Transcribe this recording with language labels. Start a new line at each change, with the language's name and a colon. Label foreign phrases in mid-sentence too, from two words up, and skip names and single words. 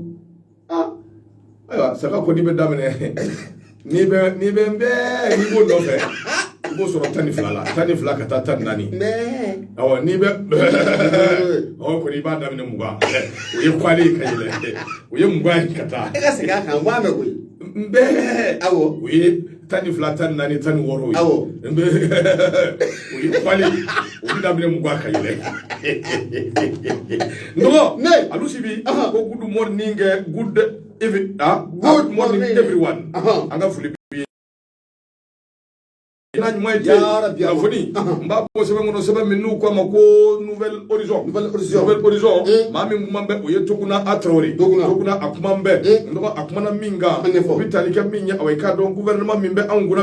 Bambara: ayiwa saga kɔni bɛ daminɛ n'i bɛ n'i b'o nɔfɛ i b'o sɔrɔ 12 la 12 ka taa 14 awɔ n'i bɛ awɔ kɔni i b'a daminɛ 20 o ye kwale ka yɛlɛ o ye 20 ka taa e ka segin a kan n b'a mɛn koyi awɔ o ye 12 14 16 ye awɔ o ye kwale o bɛ daminɛ 20 ka yɛlɛ ndɔgɔ ne alu sibi ko
English: good morning good morning everyone
Bambara: an ka foli n'a ɲuman ye kunnafoni n b'a bɔ sɛbɛn kɔnɔ sɛbɛn min n'u k'a ma ko nouvelle horizon maa min kuma bɛ o ye Toguna A Traoré Toguna a kuma bɛ n dɔgɔ a kumana min kan o bɛ tali kɛ min ye awɔ i k'a dɔn gouvernement min bɛ anw kunna